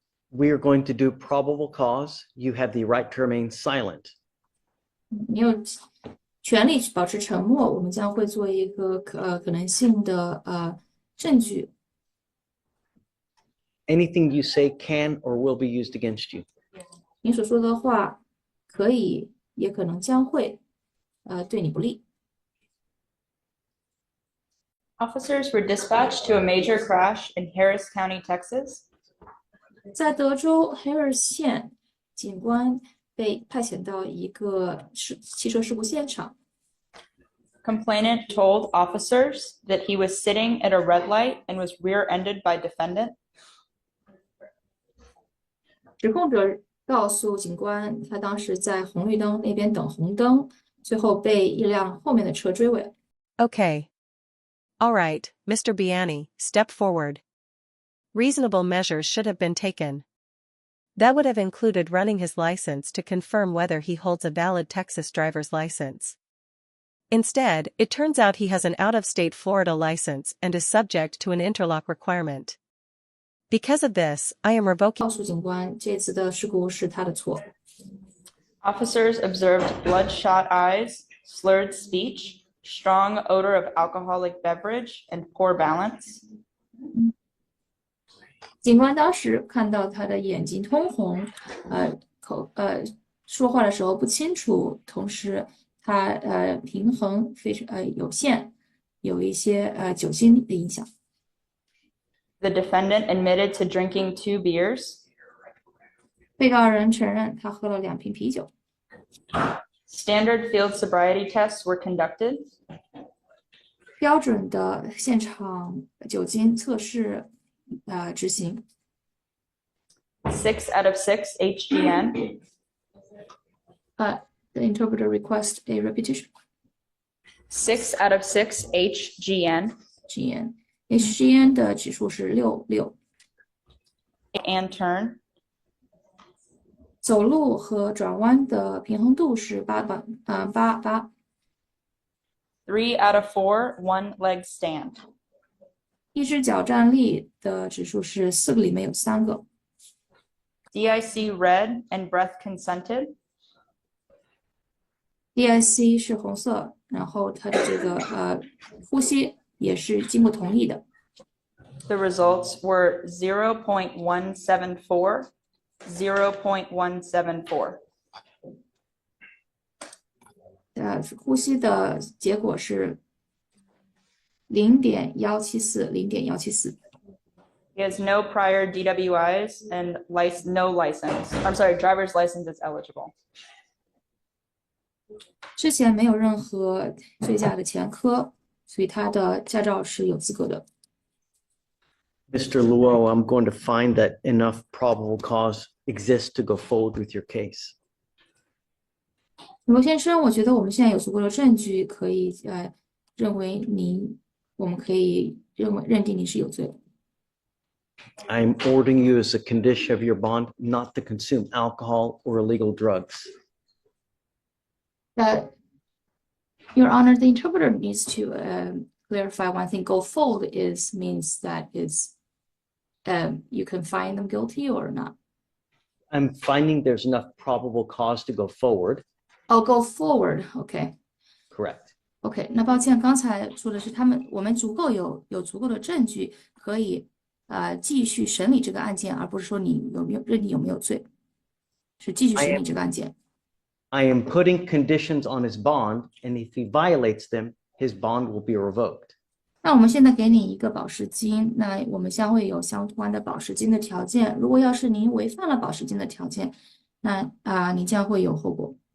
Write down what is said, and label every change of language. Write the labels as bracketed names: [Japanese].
[English] We are going to do probable cause. You have the right to remain silent. [Chinese] 你有权利保持沉默，我们将会做一个可能性的证据。 [English] Anything you say can or will be used against you. [Chinese] 你所说的话可以，也可能将会对你不利。 [English] Officers were dispatched to a major crash in Harris County, Texas. [Chinese] 在德州 Harris 县，警官被派遣到一个汽车事故现场。 [English] Complainant told officers that he was sitting at a red light and was rear-ended by defendant. [Chinese] 指控者告诉警官，他当时在红绿灯那边等红灯，最后被一辆后面的车追尾。 [English] Okay. All right, Mr. Biani, step forward. Reasonable measures should have been taken. That would have included running his license to confirm whether he holds a valid Texas driver's license. Instead, it turns out he has an out-of-state Florida license and is subject to an interlock requirement. Because of this, I am revoking. [Chinese] 告诉警官，这次的事故是他的错。 [English] Officers observed bloodshot eyes, slurred speech, strong odor of alcoholic beverage, and poor balance. [Chinese] 警官当时看到他的眼睛通红，说话的时候不清楚，同时他平衡非常有限，有一些酒精的影响。 [English] The defendant admitted to drinking 2 beers. [Chinese] 被告人承认他喝了2瓶啤酒。 [English] Standard field sobriety tests were conducted. [Chinese] 标准的现场酒精测试执行。 [English] 6 out of 6 HGN. The interpreter requests a repetition. 6 out of 6 HGN. [Chinese] HGN 的指数是6。 [English] And turn. [Chinese] 走路和转弯的平衡度是8。 [English] 3 out of 4 one leg stand. [Chinese] 一只脚站立的指数是4个里面有3个。 [English] DIC red and breath consented. [Chinese] DIC 是红色，然后它的这个呼吸也是经过同意的。 [English] The results were 0.174, 0.174. [Chinese] 呼吸的结果是0.174， 0.174。 [English] He has no prior DWIs and no license. I'm sorry, driver's license is eligible. [Chinese] 之前没有任何醉驾的前科，所以他的驾照是有资格的。 [English] Mr. Luo, I'm going to find that enough probable cause exists to go forward with your case. [Chinese] 罗先生，我觉得我们现在有足够的证据，可以认为我们可以认定你是有罪的。 [English] I'm ordering you as a condition of your bond not to consume alcohol or illegal drugs. Your Honor, the interpreter needs to clarify one thing. Go forward means that you can find them guilty or not. I'm finding there's enough probable cause to go forward. Oh, go forward. OK. Correct. OK. [Chinese] 那抱歉，刚才说的是我们有足够的证据可以继续审理这个案件，而不是说你认定有没有罪，是继续审理这个案件。 [English] I am putting conditions on his bond, and if he violates them, his bond will be revoked. [Chinese] 那我们现在给你一个保释金，那我们将会有相关的保释金的条件。如果要是您违反了保释金的条件，那你将会有后果。